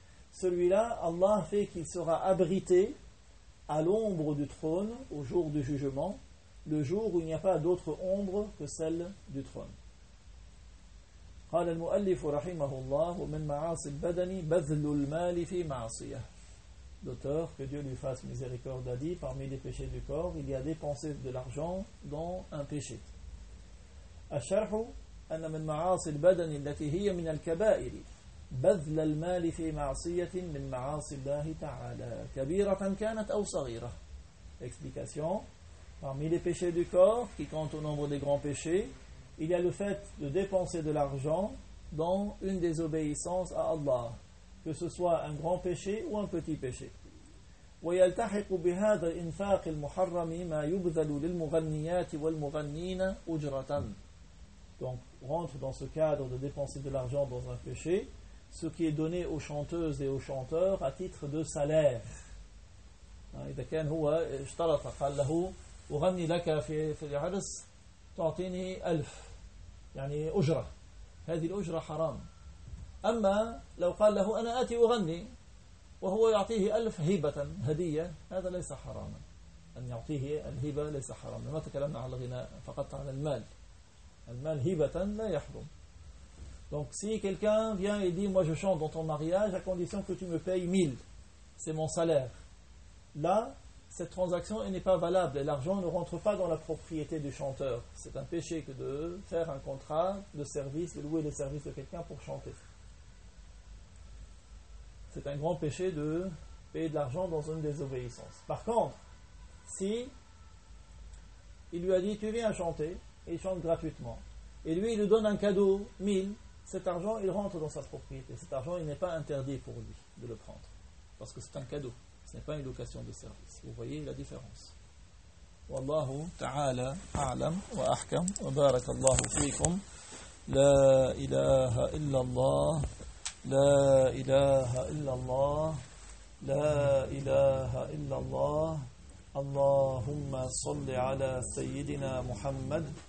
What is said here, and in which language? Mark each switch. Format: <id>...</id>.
<fr>Celui-là, Allah fait qu'il sera abrité à l'ombre du trône au jour du jugement, le jour où il n'y a pas d'autre ombre que celle du trône.</fr> <ar>قال المؤلف رحمه الله ومن معاصي البدن بذل المال في معصية.</ar> <fr>L'auteur, que Dieu lui fasse miséricorde, a dit parmi les péchés du corps il y a dépenser de l'argent dans un péché.</fr> <ar>الشرح أن من معاصي البدن التي هي من الكبائر بذل المال في معصية من معاصي الله تعالى كبيرة كانت أو صغيرة.</ar> <fr>Explication: parmi les péchés du corps qui comptent au nombre des grands péchés, il y a le fait de dépenser de l'argent dans une désobéissance à Allah, que ce soit un grand péché ou un petit péché.</fr> <ar>ويلتحق بهذا الإنفاق المحرم ما يبذل للمغنيات والمغنين أجرة.</ar> <fr>Donc rentre dans ce cadre de dépenser de l'argent dans un péché ce qui est donné aux chanteuses et aux chanteurs à titre de salaire.</fr> <ar>إذا كان هو اشترط قال له أغني لك في العرس تعطيني ألف يعني أجرة هذه الأجرة حرام. أما لو قال له أنا آتي أغني وهو يعطيه ألف هبة هدية هذا ليس حراما أن يعطيه الهبة ليس حراما ما تكلمنا على الغناء فقط على المال المال هبة لا يحرم.</ar> <fr>Donc si quelqu'un vient et dit moi je chante dans ton mariage à condition que tu me payes 1000 c'est mon salaire là cette transaction elle n'est pas valable et l'argent ne rentre pas dans la propriété du chanteur. C'est un péché que de faire un contrat de service, de louer le service de quelqu'un pour chanter. C'est un grand péché de payer de l'argent dans une désobéissance. Par contre, si il lui a dit tu viens chanter et il chante gratuitement et lui il lui donne un cadeau 1000, cet argent il rentre dans sa propriété. Cet argent il n'est pas interdit pour lui de le prendre parce que c'est un cadeau. Ce n'est pas une location de service. Vous voyez la différence.</fr> <ar>والله تعالى أعلم وأحكم وبارك الله فيكم لا إله إلا الله لا إله إلا الله لا إله إلا الله اللهم صل على سيدنا محمد</ar>